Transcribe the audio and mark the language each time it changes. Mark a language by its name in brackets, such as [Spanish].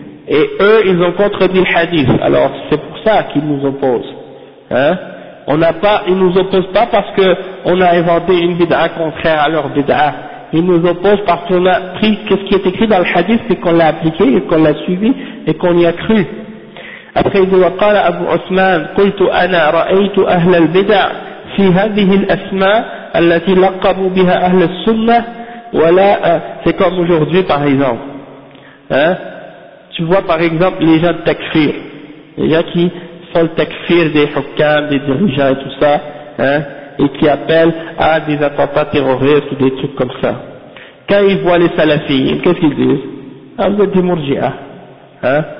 [French] Et eux, ils ont contredit le Hadith. Alors, c'est pour ça qu'ils nous opposent. Hein? On n'a pas, ils nous opposent pas parce que on a inventé une bid'a contraire à leur bid'a. Ils nous opposent parce qu'on a pris ce qui est écrit dans le hadith et qu'on l'a appliqué et qu'on l'a suivi et qu'on y a cru. Après, il dit, [Arabic] وقال أبو عثمان قلت أنا رأيت أهل البدع في هذه الأسماء التي لقبوا بها أهل السنة ولا. [French] C'est comme aujourd'hui par exemple. Hein? Tu vois par exemple les gens de takfir. Les gens qui font le takfir des hukam, des dirigeants et tout ça. Hein? Et qui appellent à des attentats terroristes ou des trucs comme ça. Quand ils voient les salafis, qu'est-ce qu'ils disent? Ah, vous êtes des murji'a. Hein?